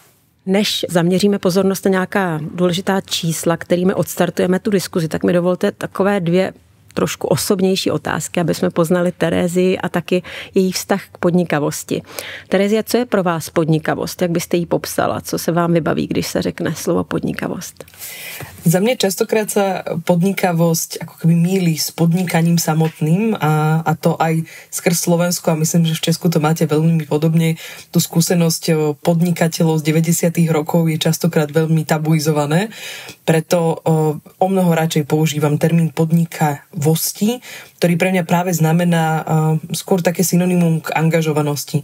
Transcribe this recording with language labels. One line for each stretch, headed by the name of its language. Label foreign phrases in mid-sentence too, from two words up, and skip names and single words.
Czech: Než zaměříme pozornost na nějaká důležitá čísla, kterými odstartujeme tu diskuzi, tak mi dovolte takové dvě trošku osobnější otázky, aby jsme poznali Terézii a taky její vztah k podnikavosti. Terézia, co je pro vás podnikavost? Jak byste ji popsala? Co se vám vybaví, když se řekne slovo podnikavost?
Slovak: Za mňa častokrát sa podnikavosť ako keby mýli s podnikaním samotným a to aj skrz Slovensko a myslím, že v Česku to máte veľmi podobne. Tu skúsenosť podnikateľov z 90. rokov je častokrát veľmi tabuizované, preto o mnoho radšej používam termín podnikavosti, ktorý pre mňa práve znamená skôr také synonymum k angažovanosti.